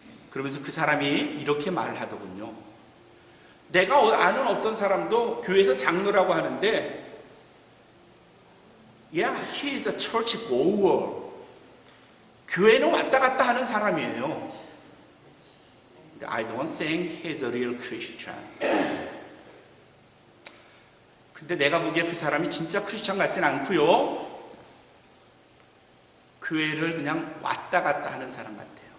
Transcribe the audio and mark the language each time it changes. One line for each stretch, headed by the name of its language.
Korean: 그러면서 그 사람이 이렇게 말을 하더군요. 내가 아는 어떤 사람도 교회에서 장로라고 하는데
English: Yeah, he is a church goer.
Korean: 교회는 왔다 갔다 하는 사람이에요.
English: I don't think he's a real Christian.
Korean: 근데 내가 보기에 그 사람이 진짜 크리스찬 같진 않고요. 교회를 그냥 왔다 갔다 하는 사람 같아요.